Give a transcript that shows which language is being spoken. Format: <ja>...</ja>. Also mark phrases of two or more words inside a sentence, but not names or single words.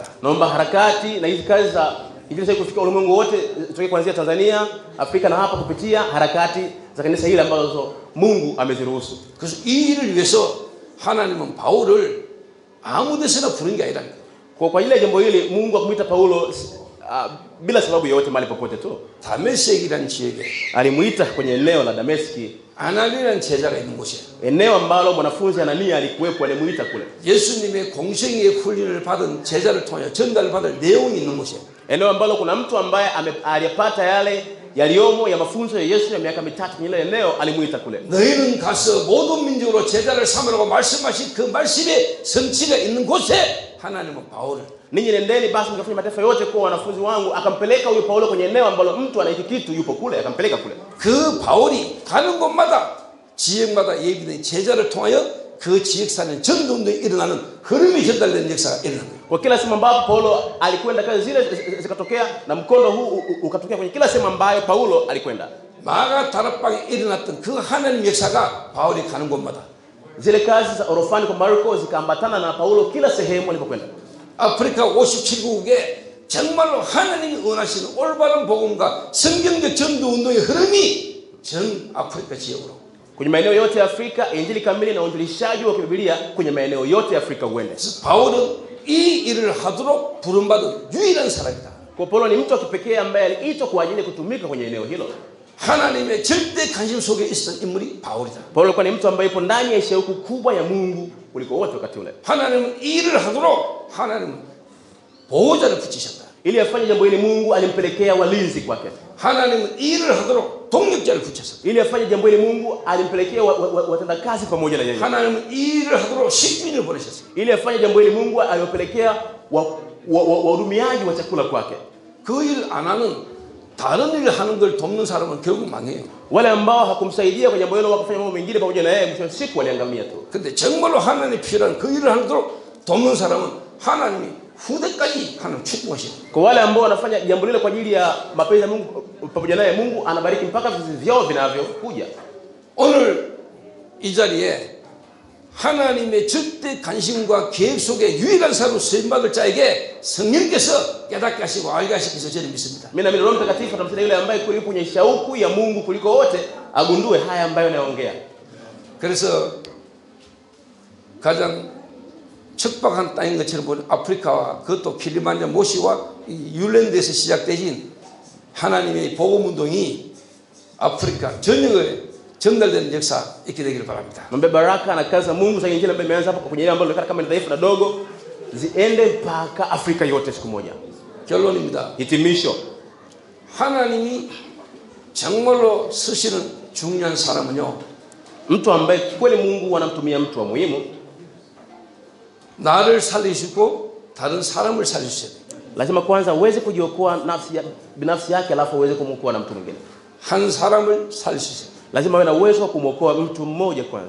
<sw>Naomba harakati na hizi kazi za injili kufika ulimwengu wote toke kuanzia Tanzania, Afrika na hapa kupitia harakati za kanisa hili ambazo Mungu ameziruhusu.</sw> <ko>그래서 이 일을 위해서 하나님은 바울을 아무 데서나 부른 게 아니라</ko> <sw>Kwa ajili ya jambo hili Mungu akumwita Paulo bila sababu yoyote mahali popote tu.</sw> <ko>다메섹이라는 지역에</ko> <sw>Alimuita kwenye eneo la Dameski,</sw> <ko>아나니라는 제자가 있는 곳이에요.</ko> <sw>eneo ambalo mwanafunzi Anania alikuwepo, alimuita kule.</sw> <ko>예수님의 공생의 훈련을 받은 제자를 통해 전달을 받을 내용이 있는 곳이에요.</ko> <sw>Eneo ambalo kuna mtu ambaye aliyapata yale yaliyomo ya mafunzo ya Yesu ya miaka mitatu kwenye ile eneo, alimuita kule.</sw> <ko>너희는 가서 모든 민족으로 제자를 삼으라고 말씀하신 그 말씀의 성취가 있는 곳에 하나님은 바울을</ko> <sw>ninyi nendeni basi mkafanye mataifa yote kuwa wanafunzi wangu. Akampeleka huyo Paulo kwenye eneo ambalo mtu anaiti kitu yupo kule, akampeleka kule.</sw> <ko>그 바울이 가는 곳마다 지역마다 예비된 제자를 통하여 그 지역 사는 전도운동이 일어나는 흐름이 전달되는 역사가 일어나는 거예요.</ko> <sw>Kwa kila sehemu ambapo Paulo alikwenda, kazi zile zikatokea na mkondo huu ukatokea kwenye kila sehemu ambayo Paulo alikwenda.</sw> <ko>마가 다락방에 일어났던 그 하나님 역사가 바울이 가는 곳마다</ko> <sw>Zile kazi za orofani kwa Marko zikaambatana na Paulo kila sehemu alipokwenda.</sw> <ko>아프리카 57개국에 정말로 하나님이 원하시는 올바른 복음과 성경적 전도운동의 흐름이 전 아프리카 지역으로</ko> <sw>Kwenye maeneo yote ya Afrika, injili kamili na uinjilishaji wa Biblia kwenye maeneo yote ya Afrika uende.</sw> <ko>바울은 이 일을 하도록 부름받은 유일한 사람이다.</ko> <sw>Kwa Paulo ni mtu wa kipekee ambaye aliitwa kwa ajili ya kutumika kwenye eneo hilo.</sw> <ko>하나님의 절대 관심 속에 있었던 인물이 바울이다.</ko> <sw>Paulo kwa ni mtu ambaye ipo ndani ya shauku kubwa ya Mungu kuliko wote wakati ule.</sw> <ko>하나님은 이 일을 하도록 하나님은 보호자를 붙이셨다.</ko> <sw>Ili afanye jambo hili Mungu alimpelekea walinzi kwake.</sw> <ko>하나님은 이 일을 하도록 동력자를 붙였습니다.</ko> <sw>Ili afanye jambo hili Mungu alimpelekea watendakazi pamoja na yeye.</sw> <ko>하나님은 이 일을 하도록 식민을 보내셨습니다.</ko> <sw>Ili afanye jambo hili Mungu aliwapelekea wahudumiaji wa chakula kwake.</sw> <ko>그 일 안 하는 다른 일을 하는 걸 돕는 사람은 결국 망해요.</ko> <sw>Wale ambao hakumsaidia kwa jambo hilo wakafanya mambo mengine pamoja na yeye, mwisho wa siku waliangamia tu.</sw> <ko>근데 정말로 하나님이 필요한 그 일을 하도록 돕는 사람은 하나님이 후대까지 하나님 축복하시고.</ko> <sw>Kwa wale ambao wanafanya jambo lile kwa ajili ya mapenzi ya Mungu pamoja naye, Mungu anabariki mpaka vizazi vyao vinavyokuja.</sw> <ko>오늘 이 자리에 하나님의 절대 관심과 계획 속에 유일한 사람으로 쓰임받을 자에게 성령께서 깨닫게 하시고 알게 하시면서 저는 믿습니다.</ko> <sw>Mimi naamini Roho Mtakatifu atamsaidia yule ambaye kuliko kwenye shauku ya Mungu kuliko wote agundue haya ambayo naongea.</sw> <ko>그래서 가장 척박한 땅인 것처럼 보는 아프리카와 그것도 킬리만자로 모시와 율랜드에서 시작되진 하나님의 복음운동이 아프리카 전역에 전달되는 역사 있게 되기를 바랍니다.</ko> <sw>Mambe baraka na kazi za Mungu za injili ambayo imeanza hapa kwenye ambalo linaonekana kama ni dhaifu na dogo ziende mpaka Afrika yote siku moja.</sw> <ko>결론입니다.</ko> <sw>Hitimisho.</sw> <ko>하나님이 정말로 쓰시는 중요한 사람은요.</ko> <sw>Mtu ambaye kweli Mungu anamtumia mtu wa muhimu,</sw> <ko>나를 살리시고 다른 사람을 살리셔야 돼요.</ko> <sw>lazima kwanza uweze kujiokoa binafsi yake alafu uweze kumwokoa na mtu mwingine.</sw> <ko>한 사람을 살리셔야 돼요.</ko> <sw>Lazima awe na uwezo wa kumwokoa mtu mmoja kwanza.</sw>